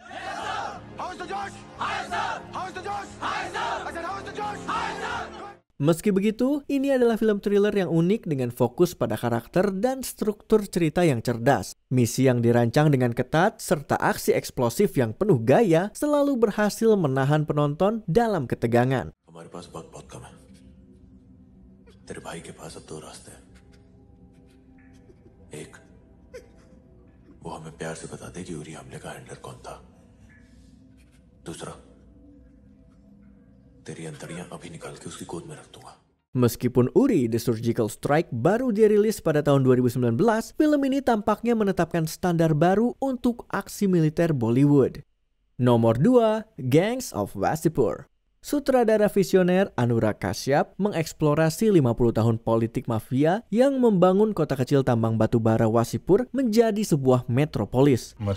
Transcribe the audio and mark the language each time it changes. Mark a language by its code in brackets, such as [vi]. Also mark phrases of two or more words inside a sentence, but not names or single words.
[id] Meski begitu, ini adalah film thriller yang unik dengan fokus pada karakter dan struktur cerita yang cerdas. Misi yang dirancang dengan ketat serta aksi eksplosif yang penuh gaya selalu berhasil menahan penonton dalam ketegangan. [hi] हमारे पास वक्त बहुत कम है। तेरे भाई के पास अब 2 रास्ते हैं। एक, वो हमें प्यार से बता दे कि उरी हमले का हैंडलर कौन था। दूसरा, तेरी अंतड़ियां अभी निकाल के उसकी गोद में रख दूंगा। [id] Meskipun Uri The Surgical Strike baru dirilis pada tahun 2019, film ini tampaknya menetapkan standar baru untuk aksi militer Bollywood. Nomor 2, Gangs of Wasseypur. Sutradara visioner Anurag Kashyap mengeksplorasi 50 tahun politik mafia yang membangun kota kecil tambang batu bara Wasseypur menjadi sebuah metropolis.